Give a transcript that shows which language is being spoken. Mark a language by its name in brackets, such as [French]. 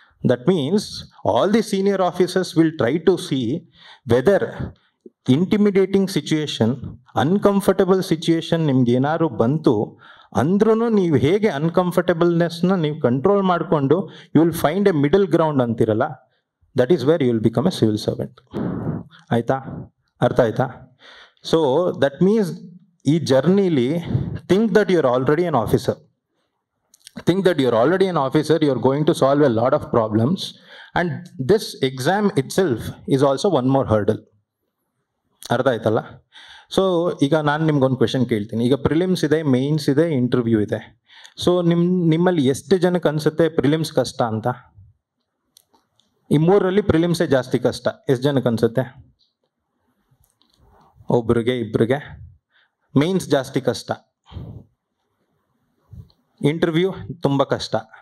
[English] that means all the senior officers will try to see whether intimidating situation, uncomfortable situation [Kannada] ನಿಮ್ಗೆ ಏನಾದ್ರು ಬಂತು ಅಂದ್ರೂ ನೀವು ಹೇಗೆ ಅನ್ಕಂಫರ್ಟಬಲ್ನೆಸ್ನ ನೀವು ಕಂಟ್ರೋಲ್ ಮಾಡಿಕೊಂಡು [English] You will find a middle ground ಅಂತಿರಲ್ಲ, that is where you will become a civil servant. [Kannada] ಆಯಿತಾ? ಅರ್ಥ ಆಯ್ತಾ? [English] so that means [Kannada] ಈ ಜರ್ನಿಲಿ [English] Think that you are already an officer. Think that you're already an officer, you're going to solve a lot of problems, and this exam itself is also one more hurdle. [Kannada] ಅರ್ಥ ಆಯ್ತಲ್ಲ? So ಈಗ ನಾನು ನಿಮ್ಗೊಂದು question ಕೇಳ್ತೀನಿ. ಈಗ prelims ಇದೆ, mains ಇದೆ, interview ಇದೆ. ಸೊ ನಿಮ್ಮಲ್ಲಿ ಎಷ್ಟು ಜನಕ್ಕೆ ಅನಿಸುತ್ತೆ ಪ್ರಿಲಿಮ್ಸ್ ಕಷ್ಟ ಅಂತ? ಈ ಮೂರರಲ್ಲಿ ಪ್ರಿಲಿಮ್ಸೇ ಜಾಸ್ತಿ ಕಷ್ಟ. ಎಷ್ಟು ಜನಕ್ಕೆ ಅನಿಸುತ್ತೆ? ಒಬ್ರಿಗೆ ಇಬ್ಬರಿಗೆ. ಮೇನ್ಸ್ ಜಾಸ್ತಿ ಕಷ್ಟ, ಇಂಟರ್ವ್ಯೂ ತುಂಬ ಕಷ್ಟ.